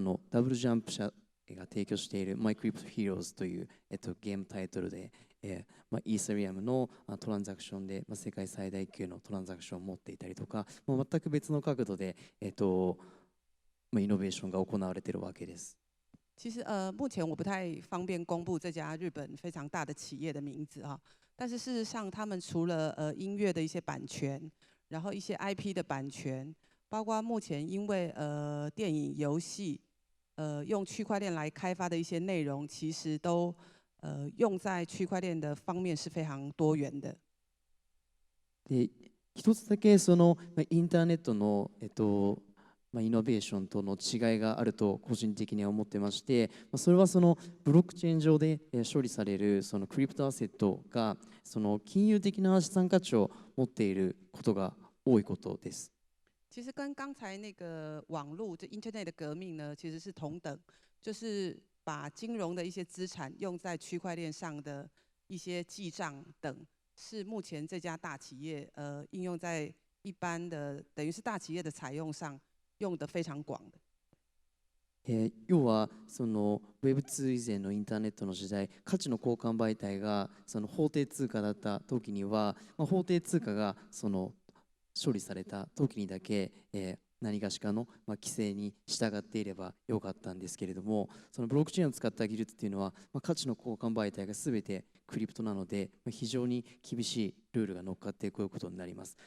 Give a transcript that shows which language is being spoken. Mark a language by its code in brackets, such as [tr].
[ja] ダブルジャンプ社が提供している My Crypto Heroes という、ゲームタイトルで、イーサリアムのトランザクションで、世界最大級のトランザクションを持っていたりとか、全く別の角度で、イノベーションが行われているわけです。 [zh] 其实目前我不太方便公布这家日本非常大的企业的名字啊，但是事实上他们除了音乐的一些版权，然后一些 IP 的版权，包括目前因为电影、游戏用区块链来开发的一些内容，其实都用在区块链的方面是非常多元的。 [ja] で、一つだけそのインターネットのイノベーションとの違いがあると個人的には思ってまして、それはそのブロックチェーン上で処理されるそのクリプトアセットがその金融的な資産価値を持っていることが多いことです。 [zh] 其实跟刚才那个网络就 Internet 的革命呢，其实是同等，就是把金融的一些资产用在区块链上的一些记账等，是目前这家大企业应用在一般的等于是大企业的采用上用的非常广的。 [ja] 要はその Web2 以前のインターネットの時代、価値の交換媒体がその法定通貨だった時には、法定通貨がその処理された時にだけ、何がしかの、規制に従っていればよかったんですけれども、そのブロックチェーンを使った技術というのは、価値の交換媒体が全てクリプトなので、非常に厳しいルールが乗っかってこういうことになります。